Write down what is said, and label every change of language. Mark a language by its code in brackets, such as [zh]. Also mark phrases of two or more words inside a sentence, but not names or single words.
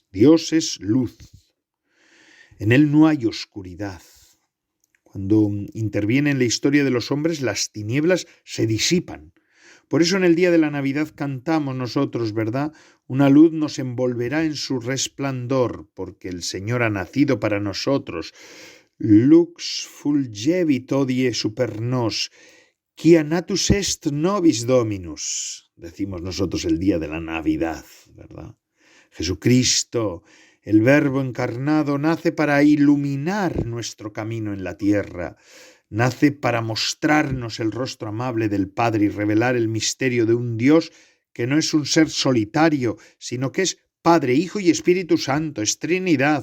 [es] Dios es luz. En Él no hay oscuridad. Cuando interviene en la historia de los hombres, las tinieblas se disipan. Por eso en el día de la Navidad cantamos nosotros, ¿verdad? Una luz nos envolverá en su resplandor, porque el Señor ha nacido para nosotros. [la] Lux fulgevit hodie super nos, quia natus est nobis Dominus. [es] Decimos nosotros el día de la Navidad, ¿verdad? Jesucristo, el Verbo encarnado, nace para iluminar nuestro camino en la tierra. Nace para mostrarnos el rostro amable del Padre y revelar el misterio de un Dios que no es un ser solitario, sino que es Padre, Hijo y Espíritu Santo, es Trinidad.